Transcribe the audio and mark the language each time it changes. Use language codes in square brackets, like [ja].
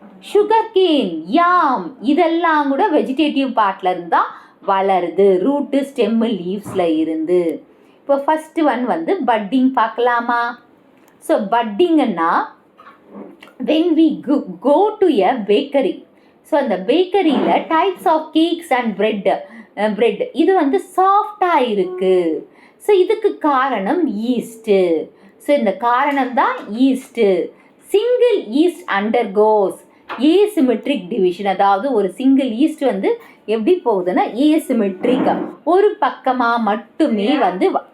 [ta] Sugarcane, யாம், இதெல்லாம் கூட வெஜிடேட்டிவ் பார்ட்டில் இருந்து தான் வளருது. [en] Root, stem, லீவ்ஸில் இருந்து. இப்போ ஃபஸ்ட்டு ஒன் வந்து பட்டிங் பார்க்கலாமா? ஸோ பட்டிங்கன்னா when we go to a bakery. [ta] So அந்த பேக்கரியில் types of cakes and bread இது வந்து சாஃப்டாக இருக்குது. ஸோ இதுக்கு காரணம் ஈஸ்ட்டு. ஸோ இந்த காரணம் தான் east. Single east undergoes asymmetric division, அதாவது ஒரு சிங்கிள் ஈஸ்ட் வந்து எப்படி போகுதுன்னா ஏசிமெட்ரிக், ஒரு பக்கமாக மட்டுமே வந்து.